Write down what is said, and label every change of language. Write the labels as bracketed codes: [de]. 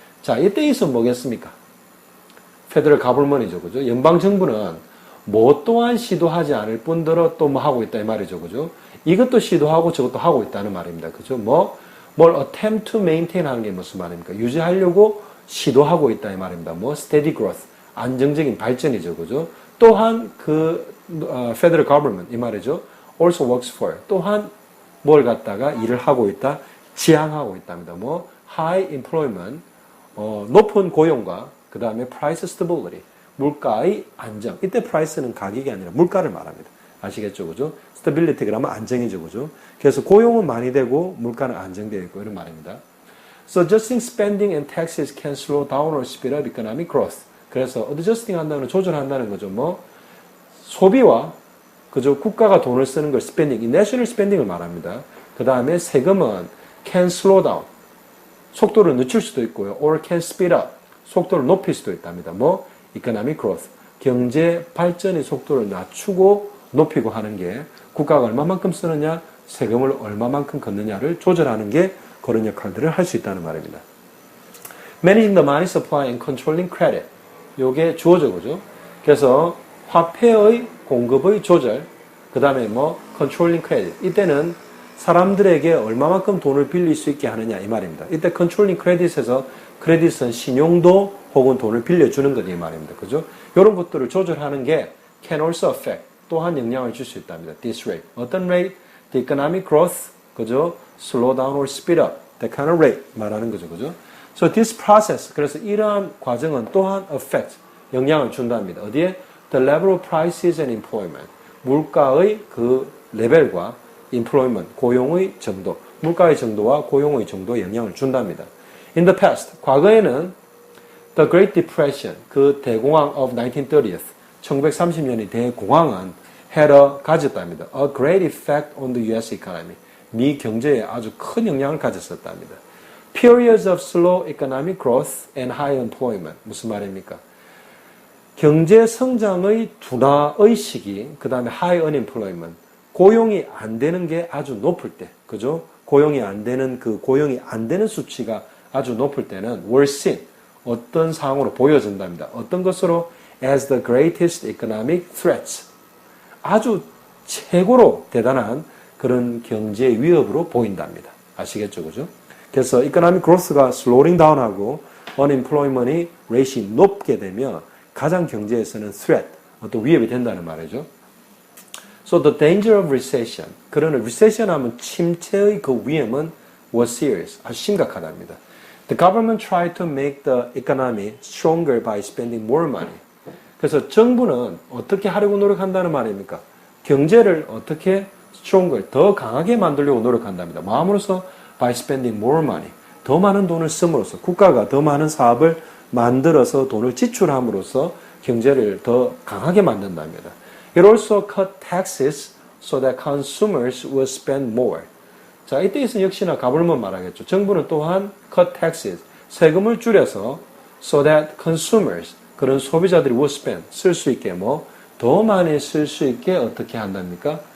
[ko] 자, 이때 있으면 뭐겠습니까? 페더럴 가버먼이죠, 그죠? 연방 정부는 뭐 또한 시도하지 않을 뿐더러 또 뭐 하고 있다 이 말이죠, 그죠? 이것도 시도하고 저것도 하고 있다는 말입니다, 그죠? 뭘 [en] attempt to maintain [ko] 하는 게 무슨 말입니까? 유지하려고 시도하고 있다 이 말입니다. [en] steady growth, [ko] 안정적인 발전이죠, 그죠? 또한 [en] federal government [ko] 이 말이죠. [en] also works for, [ko] 또한 뭘 갖다가 일을 하고 있다, 지향하고 있답니다. [en] high employment, [ko] 높은 고용과 그 다음에 [en] price stability, [ko] 물가의 안정. 이때 price는 가격이 아니라 물가를 말합니다. 아시겠죠, 그죠? stability 그러면 안정이죠, 그죠? 그래서 고용은 많이 되고 물가는 안정되어 있고 이런 말입니다. [en] So adjusting spending and taxes can slow down or speed up economic growth. [ko] 그래서 adjusting 한다는 건 조절한다는 거죠. 소비와 그죠? 국가가 돈을 쓰는 걸 spending, 이 national spending을 말합니다. 그 다음에 세금은 [en] can slow down, [ko] 속도를 늦출 수도 있고요. [en] or can speed up, [ko] 속도를 높일 수도 있답니다. [en] economic growth, [ko] 경제 발전의 속도를 낮추고 높이고 하는 게 국가가 얼마만큼 쓰느냐, 세금을 얼마만큼 걷느냐를 조절하는 게 그런 역할들을 할 수 있다는 말입니다. [en] Managing the money supply and controlling credit. [ko] 요게 주어져, 그죠? 그래서 화폐의 공급의 조절, 그 다음에 [en] controlling credit. [ko] 이때는 사람들에게 얼마만큼 돈을 빌릴 수 있게 하느냐 이 말입니다. 이때 controlling credit에서 크레딧은 신용도 혹은 돈을 빌려주는 것 이 말입니다. 그죠? 이런 것들을 조절하는 게 [en] can also affect, [ko] 또한 영향을 줄 수 있답니다. [en] This rate. [ko] 어떤 rate? [en] The economic growth, 그죠? Slow down or speed up. That kind of rate [ko] 말하는 거죠. 그죠? [en] So this process, [ko] 그래서 이러한 과정은 또한 affect, 영향을 준답니다. 어디에? [en] The level of prices and employment. [ko] 물가의 그 레벨과 employment, 고용의 정도, 물가의 정도와 고용의 정도에 영향을 준답니다. [en] In the past, [ko] 과거에는 [en] The Great Depression, [ko] 그 대공황 [en] of 1930th, [ko] 1930년의 대공황은 가졌답니다. [en] A great effect on the US economy. [ko] 미 경제에 아주 큰 영향을 가졌었답니다. [en] Periods of slow economic growth and high employment. [ko] 무슨 말입니까? 경제 성장의 둔화의 시기, 그 다음에 [en] high unemployment. [ko] 고용이 안 되는 게 아주 높을 때, 그죠? 고용이 안 되는 수치가 아주 높을 때는 [en] were seen. [ko] 어떤 상황으로 보여진답니다. 어떤 것으로? [en] As the greatest economic threats. [ko] 아주 최고로 대단한 그런 경제 위협으로 보인답니다. 아시겠죠? 그죠? 그래서 [en] economic growth [ko] 가 slowing down하고 unemployment이 rate이 높게 되면 가장 경제에서는 threat, 어떤 위협이 된다는 말이죠. [en] So the danger of recession. [ko] 그러나 recession 하면 침체의 그 위험은 [en] was serious. [ko] 아주 심각하답니다. [en] The government tried to make the economy stronger by spending more money. [ko] 그래서 정부는 어떻게 하려고 노력한다는 말입니까? 경제를 어떻게 stronger, 더 강하게 만들려고 노력한답니다. 마음으로써 [en] by spending more money. [ko] 더 많은 돈을 씀으로써 국가가 더 많은 사업을 만들어서 돈을 지출함으로써 경제를 더 강하게 만든답니다. [en] It also cut taxes so that consumers will spend more. [ko] 자, 이때에서 역시나 가불면 말하겠죠. 정부는 또한 [en] cut taxes, [ko] 세금을 줄여서 [en] so that consumers, [ko] 그런 소비자들이 [en] will spend, [ko] 쓸 수 있게 더 많이 쓸 수 있게 어떻게 한답니까?